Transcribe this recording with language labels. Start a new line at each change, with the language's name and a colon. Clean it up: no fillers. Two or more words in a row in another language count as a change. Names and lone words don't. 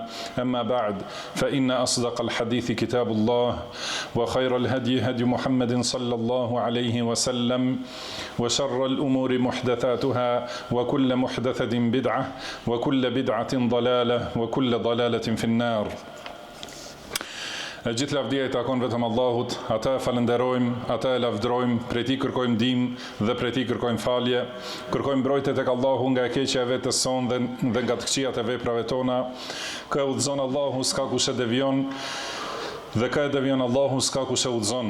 Arabic: أما بعد فإن أصدق الحديث كتاب الله وخير الهدي هدي محمد صلى الله عليه وسلم وشر الأمور محدثاتها وكل محدثة بدعة وكل بدعة ضلالة وكل ضلالة في النار.
Albanian: E gjithë lavdia i takon vetëm Allahut, ata e falenderojmë, ata e lavdrojmë, prej tij kërkojmë ndihmë dhe prej tij kërkojmë falje, kërkojmë mbrojtje tek Allahu nga e keqja e vetes sonë dhe nga të këqijat e veprave tona. Kë e udhëzon Allahu s'ka kush e devion dhe kë e devion Allahu s'ka kush e udhëzon.